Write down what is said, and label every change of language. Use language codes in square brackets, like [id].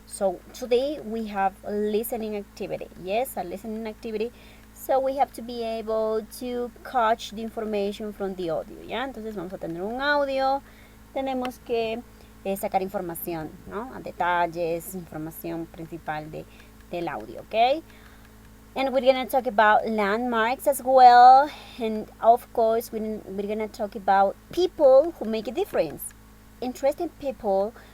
[en] So today we have a listening activity. Yes, a listening activity. So we have to be able to catch the information from the audio. [es] ¿Ya? Entonces vamos a tener un audio. Tenemos que sacar información, ¿no? A detalles, información principal del audio, ¿ok? [en] And we're gonna talk about landmarks as well, and of course we're gonna talk about people who make a difference, interesting people.